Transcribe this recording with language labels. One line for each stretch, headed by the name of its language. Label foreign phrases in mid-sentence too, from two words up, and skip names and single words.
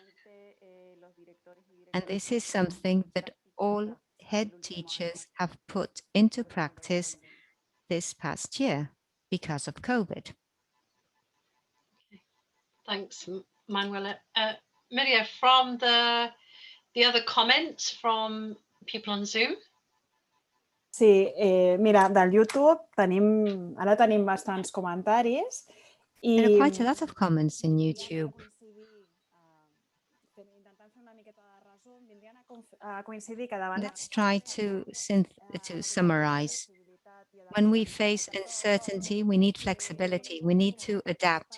English: And this is something that all head teachers have put into practice this past year because of COVID. Thanks, Manuela. Miria, from the other comments from people on Zoom?
Catalan: Sí, mira, del YouTube ara tenim bastants comentaris.
English: There are quite a lot of comments in YouTube. Let's try to summarize. When we face uncertainty, we need flexibility. We need to adapt.